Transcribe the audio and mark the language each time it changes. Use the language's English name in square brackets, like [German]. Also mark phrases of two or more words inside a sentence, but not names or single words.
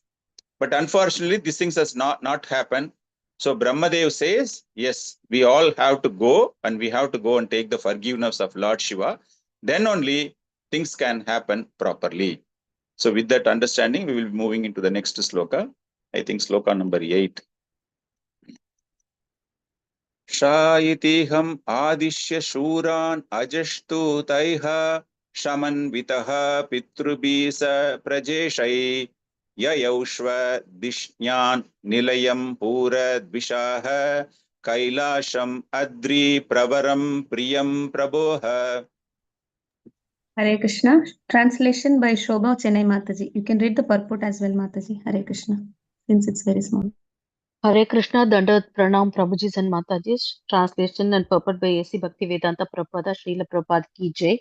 [English] But unfortunately, these things has not happened. So Brahmadev says, yes, we all have to go and we have to go and take the forgiveness of Lord Shiva. Then only things can happen properly. So with that understanding, we will be moving into the next sloka. I think sloka number 8. [Sanskrit] Shayitiham adishya shuran ajashtu taiha shamanvitaha pitrubisa prajeshai Yayaushva Dishyan Nilayam Pura Dvishaha Kailasham Adri Pravaram Priyam Prabhoha. [English] Hare Krishna. Translation by Shobha Chennai Mataji. You can read the purport as well, Mataji. Hare Krishna. Since it's very small. Hare Krishna, [Sanskrit] Dandavat Pranam [English] Prabhujis and Matajis. Translation and purport by A.C. Bhaktivedanta Prabhupada Srila Prabhupada [Hindi] Ki Jai.